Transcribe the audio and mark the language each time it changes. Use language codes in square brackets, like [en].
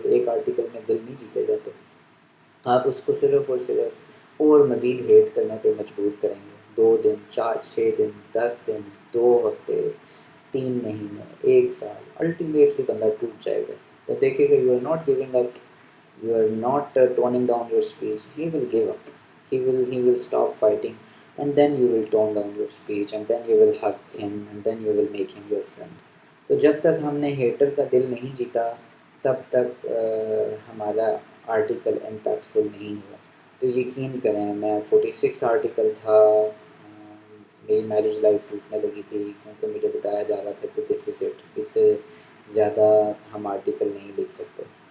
[ur] ایک آرٹیکل میں دل نہیں جیتے جاتے. آپ اس کو صرف اور صرف اور مزید ہیٹ کرنے پہ مجبور کریں گے. 2 دن، 4 6 دن، 10 دن، 2 ہفتے، 3 مہینے، 1 سال، الٹیمیٹلی بندہ ٹوٹ جائے گا. جب دیکھے گا [en] You are not giving up, you are not toning down your speech, he will give up. He will stop fighting, and then you will tone down your speech, and then you will hug him, and then you will make him your friend. [ur] تو جب تک ہم نے heater کا دل نہیں جیتا تب تک ہمارا آرٹیکل امپیکٹ فل نہیں ہوا. تو یقین کریں، میں 46 آرٹیکل تھا، میری میرج لائف ٹوٹنے لگی تھی کیونکہ مجھے بتایا جا رہا تھا کہ [en] this is it, [ur] اس سے زیادہ ہم آرٹیکل نہیں لکھ سکتے.